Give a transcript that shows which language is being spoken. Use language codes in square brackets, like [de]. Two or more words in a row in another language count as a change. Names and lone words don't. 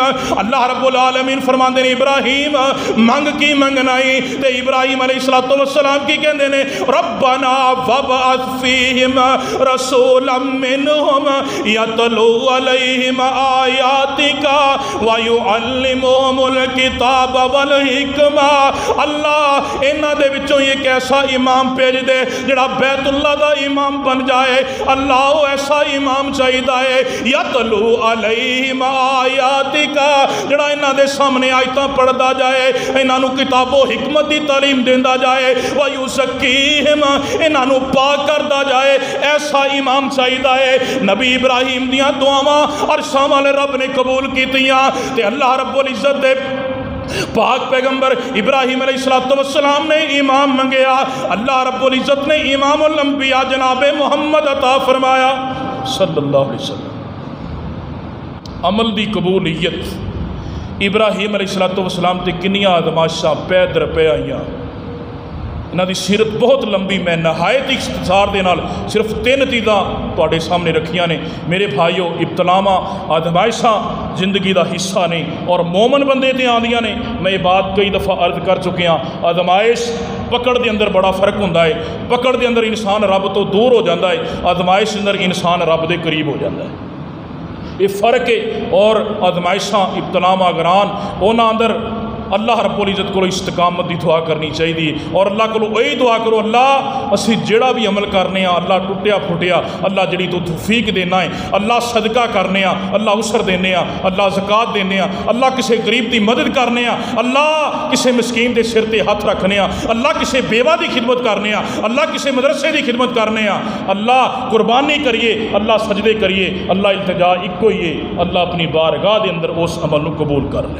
[pa] اللہ رب العالمین فرماندے نے ابراہیم منگ کی منگنا ہی تے ابراہیم [ar] علیہ السلام [pa] کی کہندے نے [ar] ربنا وابعث فیہم رسولا منہم یتلو علیہم آیاتک ویعلمہم الکتاب والحکمہ، [pa] اللہ انہاں دے وچوں ایک ایسا امام بھیج دے جڑا بیت اللہ دا امام بن جائے، اللہ وہ ایسا امام چاہیدا ہے [ar] یتلو علیہم آیاتک [pa] جڑا انہاں دے سامنے آیتاں پڑھدا جائے، انہاں نو کتاب و حکمت دی تعلیم دیندا جائے، ویزکیہم انہاں نو پاک کردا جائے، ایسا امام چاہیدا ہے۔ نبی ابراہیم دیاں دعاواں عرشاں والے رب نے قبول کیتیاں تے اللہ رب العزت دے پاک پیغمبر ابراہیم [ar] علیہ السلام [pa] نے امام منگیا، اللہ رب العزت نے امام الانبیاء جناب محمد عطا فرمایا [ar] صلی اللہ علیہ وسلم۔ [pa] عمل دی قبولیت ابراہیم [ar] علیہ السلام [pa] تے کنیاں آزمائشاں پے در پے آئیاں، انہاں دی سیرت بہت لمبی، میں نہایت اختصار دے نال صرف 3 چیزاں تواڈے سامنے رکھیاں نے۔ میرے بھائیو، ابتلاواں آزمائشاں زندگی دا حصہ نے اور مومن بندے تے آندیاں نے۔ میں یہ بات کئی دفعہ عرض کر چکیاں، آزمائش پکڑ دے اندر بڑا فرق ہوندا ہے، پکڑ دے اندر انسان رب تو دور ہو جاندا ہے، آزمائش دے اندر انسان رب دے قریب ہو جاندا ہے، یہ فرق ہے۔ اور آزمائشاں ابتلاواں اگران انہاں اندر اللہ رب العزت کو استقامت دی دعا کرنی چاہیے، اور اللہ کو یہی دعا کرو اللہ اسی جڑا بھی عمل کرنے ہاں اللہ ٹوٹیا پھٹیا اللہ جڑی تو توفیق دینا ہے، اللہ صدقہ کرنے ہاں اللہ عشر دینے ہاں، اللہ زکوٰۃ دینے ہاں، اللہ کسی غریب دی مدد کرنے ہاں، اللہ کسی مسکین دے سر تے ہاتھ رکھنے ہاں، اللہ کسی بیوہ دی خدمت کرنے ہاں، اللہ کسی مدرسے دی خدمت کرنے ہاں، اللہ قربانی کریے، اللہ سجدے کریے، اللہ التجا ایک ہی ہے، اللہ اپنی بارگاہ دے اندر اس عمل کو قبول کر لے۔